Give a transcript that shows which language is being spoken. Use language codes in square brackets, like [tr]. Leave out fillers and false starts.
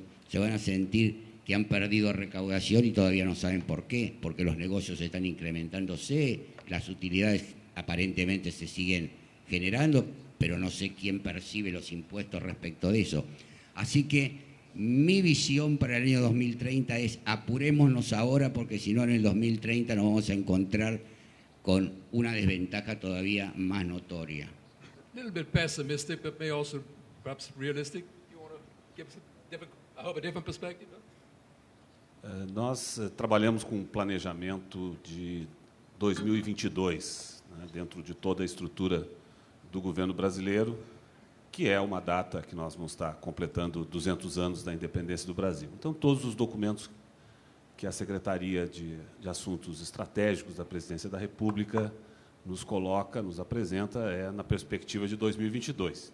[es] se van a sentir que han perdido recaudación y todavía no saben por qué, porque los negocios están incrementándose, las utilidades aparentemente se siguen generando, pero no sé quién percibe los impuestos respecto de eso. Así que mi visión para el año 2030 es apurémonos ahora, porque si no en el 2030 nos vamos a encontrar con una desventaja todavía más notoria. [en] A little bit pessimistic, but may also perhaps realistic. You want to give us a different perspective? [pt] Nós trabalhamos com um planejamento de 2022, né, dentro de toda a estrutura do governo brasileiro, que é uma data que nós vamos estar completando 200 anos da independência do Brasil. Então, todos os documentos que a Secretaria de Assuntos Estratégicos da Presidência da República nos coloca, nos apresenta, é na perspectiva de 2022.